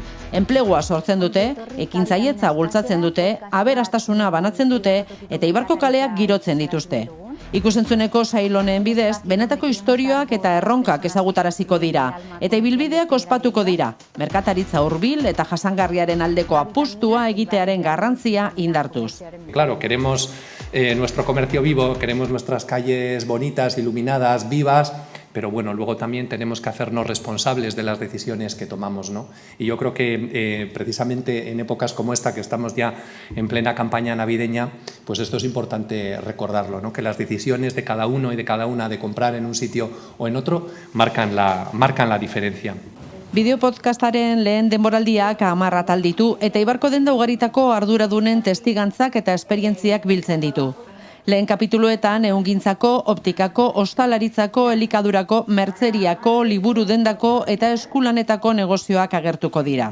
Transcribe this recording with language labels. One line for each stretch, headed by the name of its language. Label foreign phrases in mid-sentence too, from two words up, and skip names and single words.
Basque: Enplegua sortzen dute, ekintzailetza bultzatzen dute, aberastasuna banatzen dute eta Eibarko kaleak girotzen dituzte. Ikusentzuneko sail honen bidez, benetako istorioak eta erronkak ezagutaraziko dira, eta ibilbideak ospatuko dira, merkataritza hurbil eta jasangarriaren aldeko apustua egitearen garrantzia indartuz.
Spanish: Claro, queremos nuestro comercio vivo, queremos nuestras calles bonitas, iluminadas, vivas, pero bueno, luego también tenemos que hacernos responsables de las decisiones que tomamos, ¿no? Y yo creo que precisamente en épocas como esta, que estamos ya en plena campaña navideña, pues esto es importante recordarlo, ¿no? Que las decisiones de cada uno y de cada una de comprar en un sitio o en otro marcan la diferencia.
Basque: Bideo podcastaren lehen denboraldiak 10 atal ditu eta Eibarko denda ugaritako arduradunen testigantzak eta esperientziak biltzen ditu. Lehen kapituluetan ehungintzako, optikako, ostalaritzako, elikadurako, mertzeriako, liburu dendako eta eskulanetako negozioak agertuko dira.